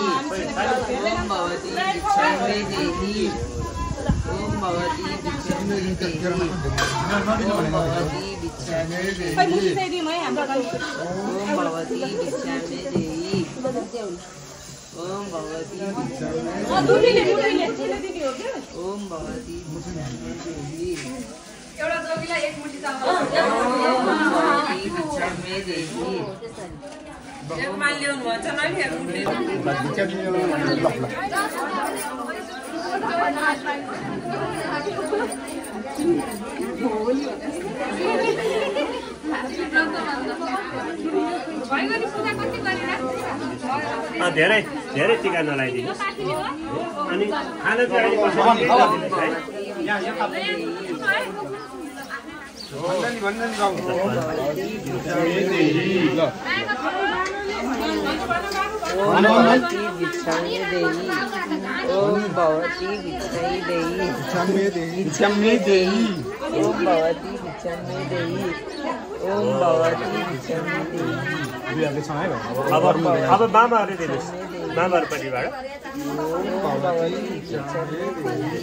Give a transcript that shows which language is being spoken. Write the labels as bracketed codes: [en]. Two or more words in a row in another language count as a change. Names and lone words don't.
[sa] ओम भगवती भिक्षां मे देहि ओम भगवती भिक्षां मे देहि ओम भगवती भिक्षां मे देहि ओम भगवती भिक्षां मे देहि ओम भगवती भिक्षां मे ओम भगवती भिक्षां मे देहि [ne] एउटा जोगीलाई एक मुठी चामल [sa] ओम भगवती भिक्षां मे देहि [ne] एक मान ल्याउनु भन्छ न नि एक मुठी धेरै धेरै टिका नलाइदिनुहोस् अनि खाना चाहिँ [sa] ओम भगवती भिक्षां मे देहि ओम भगवती भिक्षां मे देहि भिक्षां मे देहि ओम भगवती भिक्षां मे देहि ओम भगवती भिक्षां मे देहि [ne] अब मामाहरू दिनुहोस् मामाहरूपट्टिबाट [sa] ओम भगवती भिक्षां मे देहि